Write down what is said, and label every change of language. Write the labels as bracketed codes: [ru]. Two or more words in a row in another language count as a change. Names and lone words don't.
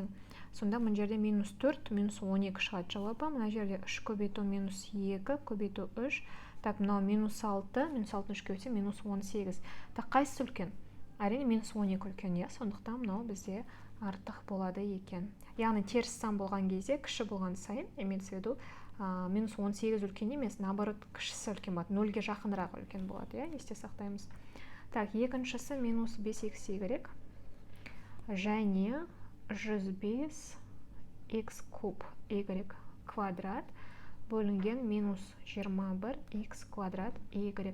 [kk] Сонда мына жерде минус 4, минус 12 шығады жауабы. Мына жерде 3 көбейту минус 2 көбейту 3. Так, мынау минус 6, минус 6-ны 3-ке бөлсем минус 18. Так, қайсысы үлкен? Әрине минус 12 үлкен, сондықтан мынау бізде артық болады екен. Яғни теріс сан болған кезде, кіші болған сайын, [ru] имеется в виду, [kk] минус 18 үлкен емес, наоборот, кішісі үлкен болады. 0-ге жақынырақ үлкен болады, есте сақтаймыз. Так, екіншісі минус 5х және 105х куб y квадрат бөлінген минус 21х квадрат y.